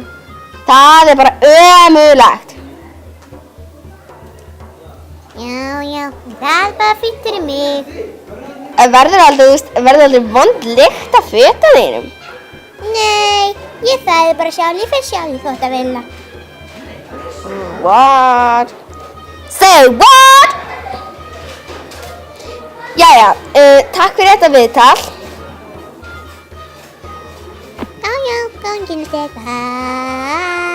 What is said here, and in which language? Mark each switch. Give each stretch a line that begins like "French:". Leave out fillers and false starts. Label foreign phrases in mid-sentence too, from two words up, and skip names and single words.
Icelandic: Það er bara ömurlegt. Já, það er bara fínt fyrir mig. Verður aldrei vond lykt af fötunum þínum? Nei, ég þæði bara sjálf, ég fer sjálf í þvottavélina.
English: What? Say what?
Icelandic: Jæja, takk fyrir þetta viðtal. Já, ganginu þig. Bye.